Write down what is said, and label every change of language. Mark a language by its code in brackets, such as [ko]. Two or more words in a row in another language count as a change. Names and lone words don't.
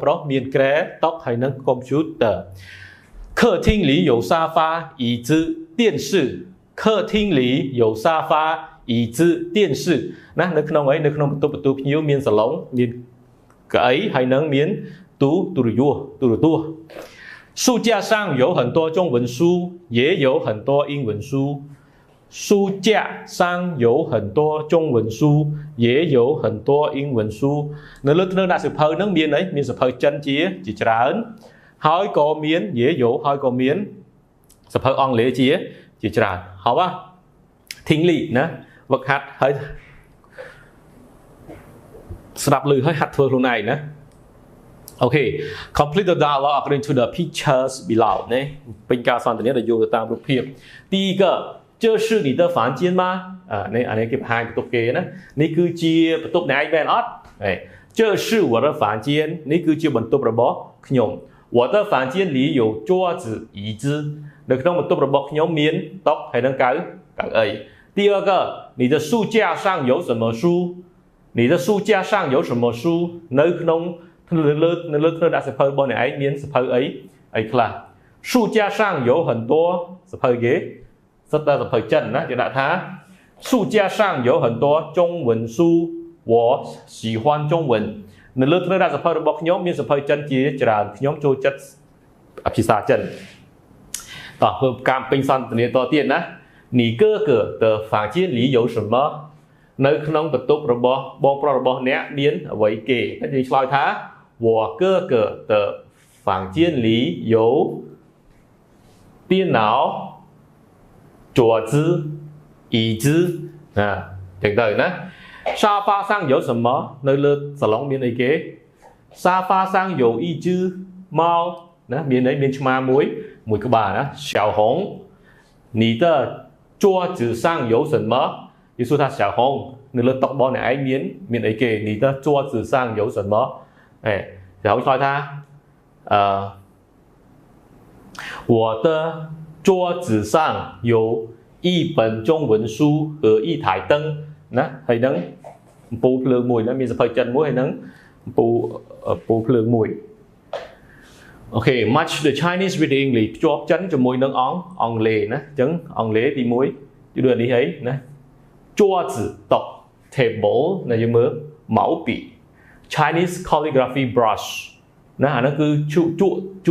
[km] ប្រុសមានក្រែតុហើយនឹង [zh] computer 客厅里有沙发椅子电视客厅里有沙发椅子电 [km] 视ណានៅក្នុងបន្ទប់ភ្ញៀវមានសាឡុងមានកៅអីហើយនឹងមានទូរទស្សន៍书 [zh] 架上有很多中文书也有很多英文书 [km] 书架上有很多中文书也有很多英文书នៅលើធ្នើដាក់សៀវភៅហ្នឹងមានអីមានសៀវភៅចិនជាច្រើនហើយក៏មានហើយក៏មានសៀវភៅអង់គ្លេសជាច្រើនហៅ [zh] 听力 [km] ណាវឹកហាត់ហើយ ស្ដាប់ឮហើយហាត់ធ្វើខ្លួនឯងណា [en] Okay, complete the dialogue according to the pictures below [km] ណាពេញការសន្ទនាដោយយោងទៅតាមរូបភាព [zh] 第一个这是你的房间吗 [km] នេះអានេះគេបង្ហាញបន្ទប់គេណានេះគឺជាបន្ទប់អ្នកឯងមែនអត់ [zh] 这是我的房间 [km] នេះគឺជាបន្ទប់របស់ខ្ញុំ [zh] 我的房间里有桌子椅子 [km] នៅក្នុងបន្ទប់របស់ខ្ញុំមានតុហើយ នឹងកៅអី [zh] 第二个你的书架上有什么书你的书架上有什么书 [km] នៅក្នុងលើដាក់សៀវភៅរបស់អ្នកឯងមានសៀវភៅអីខ្លះ [zh] 书架上有很多 [km] សៀវភៅគេសិតតែសៀវភៅចិន ណាគេដាក់ថា [zh] 书架上有很多中文书我喜欢中文 [km] នៅលើដាក់សៀវភៅរបស់ខ្ញុំមានសៀវភៅចិនជាច្រើនខ្ញុំចូលចិត្តភាសាចិនតោះ ធ្វើការពេញសន្ទនាតទៀតណា [zh] 你哥哥的房间里有什么 [km] នៅក្នុងបន្ទប់របស់បងប្រុសរបស់អ្នកមាន អ្វីគេតែយើងឆ្លើយថា [zh] 我哥哥的房间里有电脑桌子椅子 [km] ចឹង ទៅណា [zh] 沙发上有什么 [km] នៅលើសាឡុងមានអីគេ [zh] 沙发上有一只猫 [km] ណាមានអីមានឆ្មាមួយក្បាលណា [zh] 小红你的桌子上有什么 [km] យេស៊ូថា小红នៅលើតុរបស់អ្នកឯងមានអីគេ [zh] 你的桌子上有什么然后 [km] ឆ្លើយថា [zh] 我的桌子上有一本中文书和一台灯 [km] ណាហើយនឹងពូភ្លើងមួយណាមានសភៅចិនមួយហើយនឹងពូភ្លើងមួយ Okay [en] match the Chinese with the English [km] ភ្ជាប់ចិនជាមួយនឹងអង់គ្លេសណាអញ្ចឹងអង់គ្លេសទី1ទី2នេះអី ណា桌子តុ table ណាយើងមើល毛笔 [en] Chinese calligraphy brush [km] ណាអានោះគឺជ